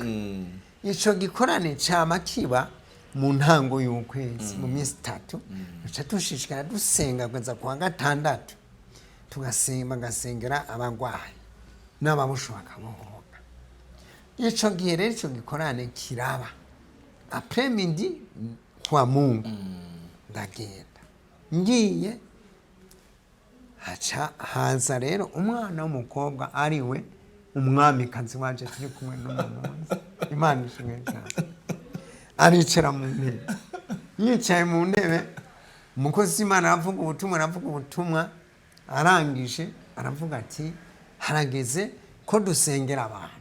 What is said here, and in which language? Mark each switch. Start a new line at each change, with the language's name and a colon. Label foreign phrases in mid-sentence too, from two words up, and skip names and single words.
Rundi: Ico gikorane cama kiba mu ntango y'ukwezi mu minsi 3 duca dushishikara dusenga kugeza ku wa gatandatu tugasengera abagwayi n'ababusho bakabohoka. Ico gihe rero ico gikorane kiraba
French: après midi
Swahili: kwa Mungu
Rundi: ndagenda ngiye haza rero umwana w'umukobwa ariwe umwamikazi waje turi kumwe n'umuntu. Imana ishimwe cyane. Aricara mu ntebe yicaye mu ntebe umukozi Imana aravuga ubutumwa arangije aravuga ati harageze ko dusengera abantu.